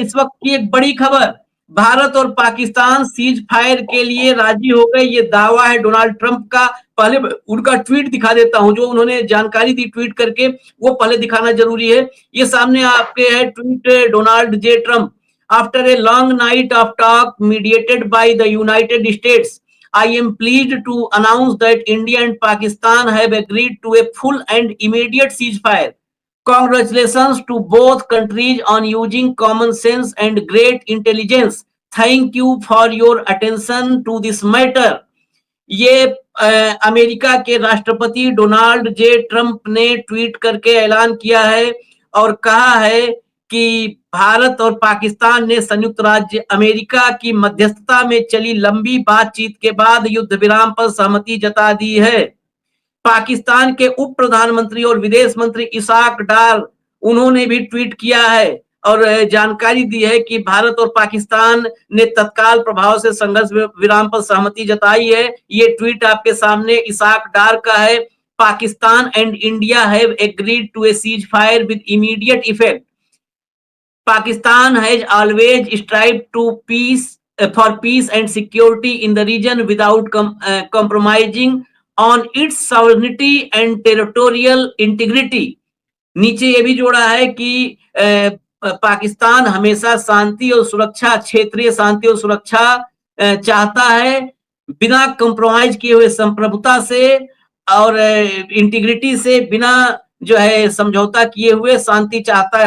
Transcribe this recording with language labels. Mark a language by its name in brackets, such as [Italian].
[Hindi] इस वक्त की एक बड़ी खबर, भारत और पाकिस्तान सीज फायर के लिए राजी हो गए, ये दावा है डोनाल्ड ट्रंप का। पहले उनका ट्वीट दिखा देता हूं, जो उन्होंने जानकारी दी ट्वीट करके, वो पहले दिखाना जरूरी है। ये सामने आपके है tweet Donald J Trump. [English] After a long night of talk mediated by the United States, I am pleased to announce that India and Pakistan have agreed to a full and immediate ceasefire. Congratulations to both countries on using common sense and great intelligence. Thank you for your attention to this matter. [Hindi] ये America के राष्ट्रपति Donald J Trump ने tweet करके ऐलान किया है और कहा है कि भारत और पाकिस्तान ने संयुक्त राज्य अमेरिका की मध्यस्थता में चली लंबी बातचीत के बाद युद्ध विराम पर सहमति जता दी है। पाकिस्तान के उप प्रधानमंत्री और विदेश मंत्री इसाक डार, उन्होंने भी ट्वीट किया है और जानकारी दी है कि भारत और पाकिस्तान ने तत्काल प्रभाव से संघर्ष विराम पर सहमति जताई है। ये ट्वीट आपके सामने इसाक डार का है। [English] Pakistan and India have agreed to a ceasefire with immediate effect. Pakistan has always strived to for peace and security in the region without compromising on its sovereignty and territorial integrity. [Hindi] नीचे ये भी जोड़ा है कि पाकिस्तान हमेशा शांति और सुरक्षा, क्षेत्रीय शांति और सुरक्षा चाहता है बिना कंप्रोमाइज किए हुए संप्रभुता से और इंटीग्रिटी से, बिना जो है समझौता किए हुए शांति चाहता है।